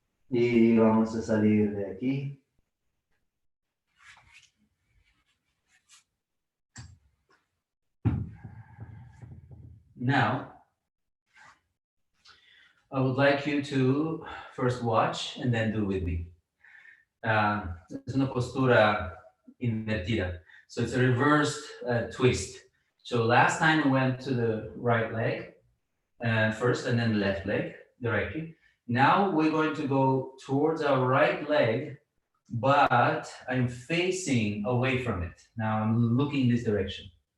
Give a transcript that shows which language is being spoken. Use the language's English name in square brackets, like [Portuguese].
[Spanish] Y vamos a salir de aquí. [English] Now, I would like you to first watch and then do with me. [Spanish] Es una postura invertida. [English] So it's a reversed twist. So last time we went to the right leg first and then the left leg directly. Now we're going to go towards our right leg, but I'm facing away from it. Now I'm looking this direction.